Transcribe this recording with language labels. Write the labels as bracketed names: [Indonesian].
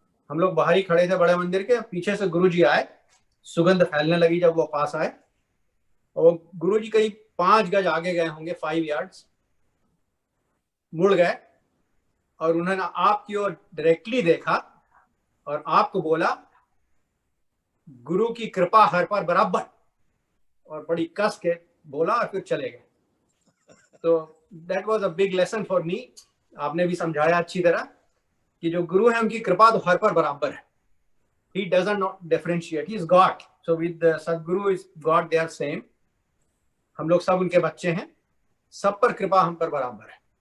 [Hindi] हम लोग बाहर ही खड़े थे बड़े मंदिर के, पीछे से गुरु जी आए, सुगंध फैलने लगी जब वो पास आए, और गुरु जी करीब 5 गज आगे गए होंगे, 5 यार्ड्स, मुड़ गए और उन्होंने आपकी ओर डायरेक्टली देखा और आपको बोला, गुरु की कृपा हर पर बराबर, और बड़ी कस के बोला और फिर चले गए। तो [English] That was a big lesson for me. [Hindi] आपने भी समझाया अच्छी तरह कि जो गुरु है उनकी कृपा तो हर पर बराबर है। [English] He doesn't not differentiate. He is God. So with the Sadguru is God, they are same. [Hindi] हम लोग सब उनके बच्चे हैं, सब पर कृपा हम पर बराबर है।